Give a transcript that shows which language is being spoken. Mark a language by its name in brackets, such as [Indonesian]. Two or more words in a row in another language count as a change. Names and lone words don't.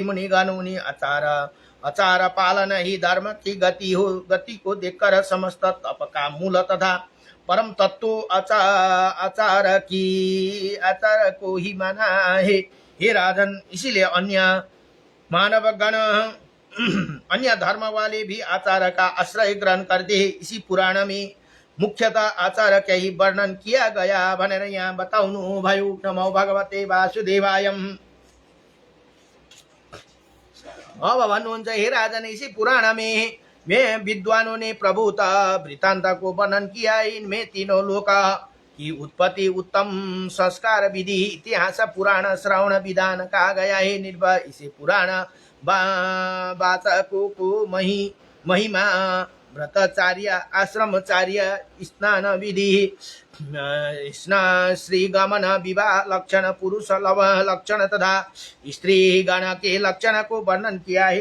[Hindi] मुनिगण उन्हें आचार पालन ही धर्म की गति को देखकर समस्त तप का मूल तथा परम तत्व आचार को ही माना है। हे राजन, इसीलिए अन्य मानव गण अन्य धर्म वाले भी आचार का आश्रय ग्रहण करते हैं। इसी पुराण में मुख्यतः आचार का ही वर्णन किया गया [Nepali] भनेर यहाँ बताउनु भयो। [Sanskrit] नमो भगवते वासुदेवाय। [Nepali] अब भन्नुहुन्छ, [Hindi] हे राजन, इसी पुराण में विद्वानों ने प्रभुता वृत्तांत को वर्णन किया। इनमें तीनों लोक की उत्पत्ति, उत्तम संस्कार विधि, इतिहास, पुराण श्रवण विधान कहा गया है। निर्भय इसे पुराण वाचकों को महिमा, व्रतचार्य, आश्रमचार्य, स्नान विधि, श्री गमन, विवाह लक्षण, पुरुष लक्षण तथा स्त्री गण के लक्षण को वर्णन किया है।